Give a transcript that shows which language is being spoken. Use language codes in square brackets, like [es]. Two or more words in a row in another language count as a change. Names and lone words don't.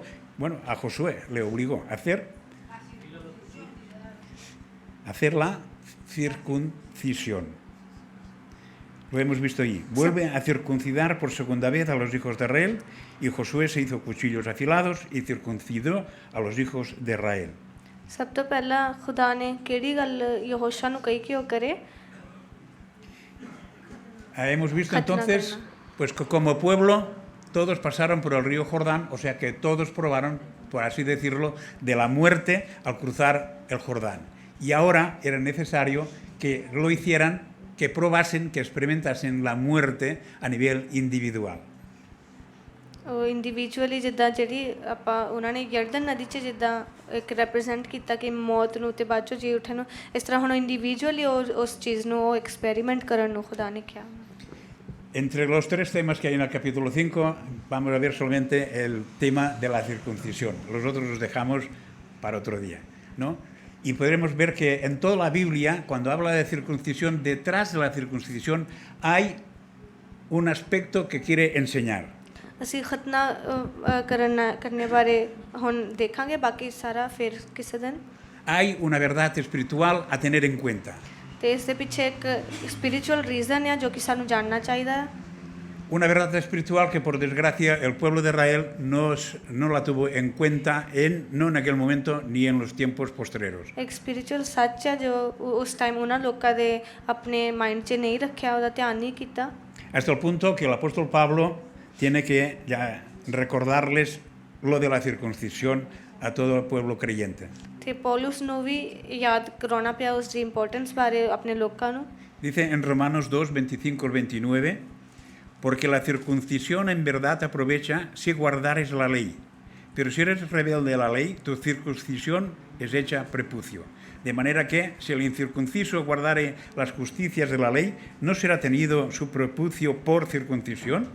[es] Bueno, a Josué le obligó a hacer la circuncisión. Lo hemos visto allí. Vuelve a circuncidar por segunda vez a los hijos de Israel, y Josué se hizo cuchillos afilados y circuncidó a los hijos de Israel. [pa] ਸਭ ਤੋਂ ਪਹਿਲਾਂ ਖੁਦਾ ਨੇ ਕਿਹੜੀ ਗੱਲ ਯਹੋਸ਼ਾ ਨੂੰ ਕਹੀ ਕਿ ਉਹ ਕਰੇ? [es] Hemos visto Khatna entonces karna. pues que como pueblo todos pasaron por el río Jordán, o sea que todos probaron, por así decirlo, de la muerte al cruzar el Jordán. Y ahora era necesario que lo hicieran, que probasen, que experimentasen la muerte a nivel individual. [pa] ਉਹ ਇੰਡੀਵਿਜੂਅਲੀ ਜਿੱਦਾਂ ਜਿਹੜੀ ਆਪਾਂ ਉਹਨਾਂ ਨੇ ਯਰਦਨ ਨਦੀ 'ਚ ਜਿੱਦਾਂ ਇੱਕ ਰੈਪਰੈਜ਼ੈਂਟ ਕੀਤਾ ਕਿ ਮੌਤ ਨੂੰ ਤੇ ਬਾਅਦ 'ਚੋਂ ਜੀ ਉੱਠਣ ਨੂੰ, ਇਸ ਤਰ੍ਹਾਂ ਹੁਣ ਇੰਡੀਵਿਜੂਅਲੀ ਉਸ ਚੀਜ਼ ਨੂੰ ਉਹ ਐਕਸਪੈਰੀਮੈਂਟ ਕਰਨ ਨੂੰ ਖੁਦਾ ਨੇ ਕਿਹਾ. [es] Entre los 3 temas que hay en el capítulo 5, vamos a ver solamente el tema de la circuncisión. Los otros los dejamos para otro día, ¿no? Y podremos ver que en toda la Biblia, cuando habla de circuncisión, detrás de la circuncisión hay un aspecto que quiere enseñar. [pa] ਅਸੀਂ ਖਤਨਾ ਕਰਨੇ ਬਾਰੇ ਹੁਣ ਦੇਖਾਂਗੇ, ਬਾਕੀ ਸਾਰਾ ਫਿਰ ਕਿਸੇ ਦਿਨ. [es] Hay una verdad espiritual a tener en cuenta. [pa] ਤੇ ਇਸ ਦੇ ਪਿੱਛੇ ਇੱਕ [en] spiritual reason [pa] ਆ ਜੋ ਕਿ ਸਾਨੂੰ ਜਾਣਨਾ ਚਾਹੀਦਾ ਹੈ. [es] Una verdad espiritual que, por desgracia, el pueblo de Israel no la tuvo en cuenta, no en aquel momento ni en los tiempos posteriores. [pa] ਇੱਕ ਸਪਿਰਿਚੁਅਲ ਸੱਚ ਆ ਜੋ ਉਸ ਟਾਈਮ ਉਹਨਾਂ ਲੋਕਾਂ ਦੇ ਆਪਣੇ ਮਾਈਂਡ 'ਚ ਨਹੀਂ ਰੱਖਿਆ, ਉਹਦਾ ਧਿਆਨ ਨਹੀਂ ਕੀਤਾ. [es] Hasta el punto que el apóstol Pablo tiene que ya recordarles lo de la circuncisión a todo el pueblo creyente. [pa] ਤੇ ਪੌਲੁਸ ਨੂੰ ਵੀ ਯਾਦ ਕਰਾਉਣਾ ਪਿਆ ਉਸ ਦੀ ਇੰਪੋਰਟੈਂਸ ਬਾਰੇ ਆਪਣੇ ਲੋਕਾਂ ਨੂੰ. [es] Dice en Romanos 2, 25 al 29, porque la circuncisión en verdad aprovecha si guardares la ley, pero si eres rebelde a la ley, tu circuncisión es hecha prepucio. De manera que si el incircunciso guardare las justicias de la ley, ¿no será tenido su prepucio por circuncisión?